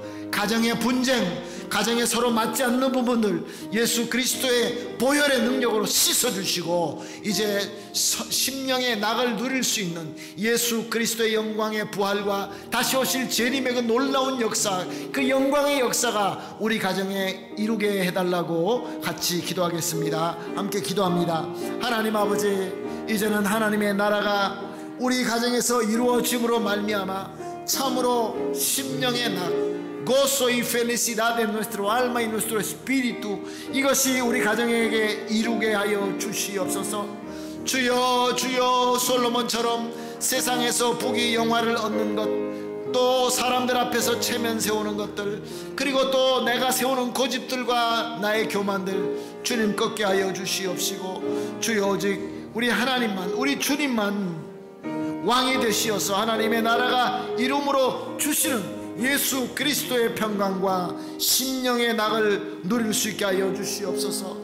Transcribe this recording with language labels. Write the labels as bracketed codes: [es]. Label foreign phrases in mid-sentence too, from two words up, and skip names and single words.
[ko] 가정의 분쟁, 가정에 서로 맞지 않는 부분들 예수 그리스도의 보혈의 능력으로 씻어주시고 이제 심령의 낙을 누릴 수 있는 예수 그리스도의 영광의 부활과 다시 오실 재림의 그 놀라운 역사, 그 영광의 역사가 우리 가정에 이루게 해달라고 같이 기도하겠습니다. 함께 기도합니다. 하나님 아버지, 이제는 하나님의 나라가 우리 가정에서 이루어짐으로 말미암아 참으로 심령의 낙 [es] gozo y felicidad en nuestro alma y nuestro espíritu [ko] 이것이 우리 가정에게 이루게 하여 주시옵소서. 주여, 주여, 솔로몬처럼 세상에서 부귀 영화를 얻는 것, 또 사람들 앞에서 체면 세우는 것들, 그리고 또 내가 세우는 고집들과 나의 교만들 주님 꺾게 하여 주시옵시고 주여, 오직 우리 하나님만, 우리 주님만 왕이 되시어서 하나님의 나라가 이름으로 주시는 예수 그리스도의 평강과 심령의 낙을 누릴 수 있게 하여 주시옵소서.